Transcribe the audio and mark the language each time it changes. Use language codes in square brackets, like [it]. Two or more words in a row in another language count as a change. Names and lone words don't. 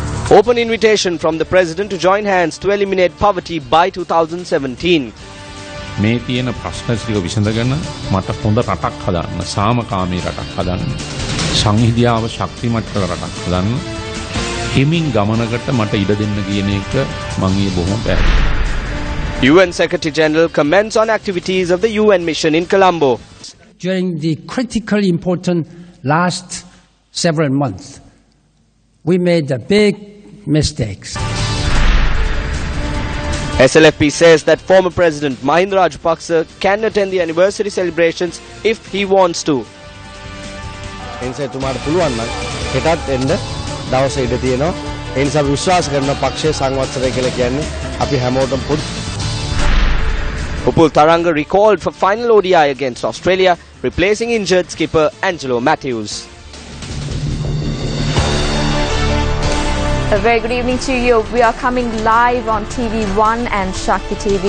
[en] Open invitation from the President to join hands to eliminate poverty by 2017. [si] මේ තියෙන ප්‍රශ්න ටික විසඳගෙන මට හොඳ රටක් හදන්න, සාමකාමී රටක් හදන්න, සංහිඳියාව ශක්තිමත් කළ රටක් හදන්න, හිමින් ගමනකට මට ඉඩ දෙන්න කියන එක මම ඊයේ බොහොම පැහැදිලි. [en] UN Secretary General comments on activities of the UN mission in Colombo. During the critically important last several months, we made big mistakes. SLFP says that former President Mahinda Rajapaksa can attend the anniversary celebrations if he wants to. [si] එනිසා තුමාට පුළුවන් නම් හෙටත් එන්න දවසේ ඉඳ තියෙනවා. ඒ නිසා විශ්වාස කරන පක්ෂයේ සංවත්සරය කියලා කියන්නේ අපි හැමෝටම පොදු. [en] Upul Tharanga recalled for final ODI against Australia, replacing injured skipper Angelo Matthews. A very good evening to you. We are coming live on TV1 and Shakti TV.